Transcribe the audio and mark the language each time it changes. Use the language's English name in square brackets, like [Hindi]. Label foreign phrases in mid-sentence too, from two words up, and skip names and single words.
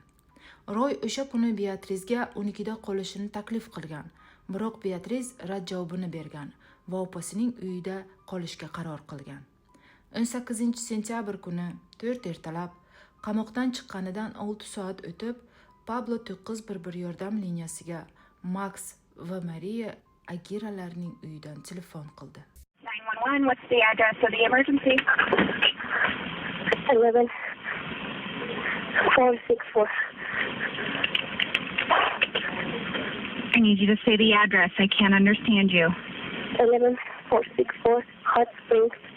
[Uzbek] Roy o'sha kuni Beatrizga unikida qolishini taklif qilgan, biroq Beatriz rad javobini bergan va opasining uyida qolishga qaror qilgan. 18-sentyabr kuni 4 ertalab qamoqdan chiqqanidan 6 soat o'tib, Pablo 911 yordam liniyasiga Max va Maria Aguirrelarning uyidan telefon qildi. [English] 911, what's the address of the emergency? 11464. I need you to say the address. I can't understand you. 11464 Hot Springs.